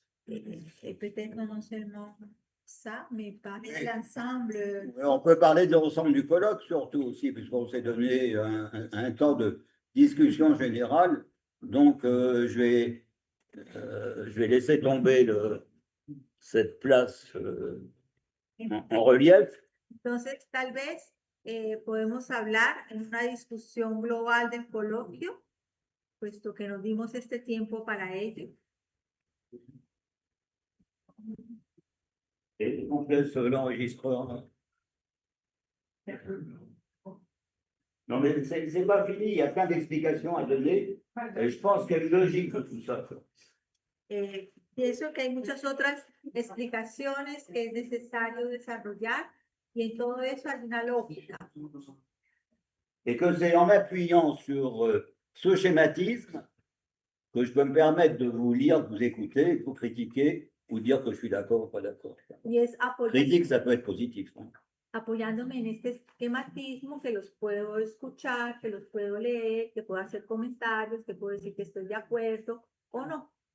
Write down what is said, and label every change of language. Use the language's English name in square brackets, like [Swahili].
[French] et peut-être non seulement ça, mais parler de l'ensemble. On peut parler de l'ensemble du colloque surtout aussi, puisqu'on s'est donné un temps de discussion générale. Donc, je vais laisser tomber cette place en relief. [Spanish] Entonces, tal vez podemos hablar en una discusión global del coloquio, puesto que nos dimos este tiempo para ello. [French] Et on laisse l'enregistreur. Non, mais c'est pas fini, il y a plein d'explications à donner. Et je pense qu'il y a une logique de tout ça. [Spanish] Pienso que hay muchas otras explicaciones que es necesario desarrollar y en todo eso hay una lógica. [French] Et que c'est en m'appuyant sur ce schématisme que je peux me permettre de vous lire, de vous écouter, de vous critiquer, ou dire que je suis d'accord ou pas d'accord. [Spanish] Y es [French] Critique, ça peut être positif. Hein. [Spanish] apoyándome en este esquematismo que los puedo escuchar, que los puedo leer, que puedo hacer comentarios, que puedo decir que estoy de acuerdo o no.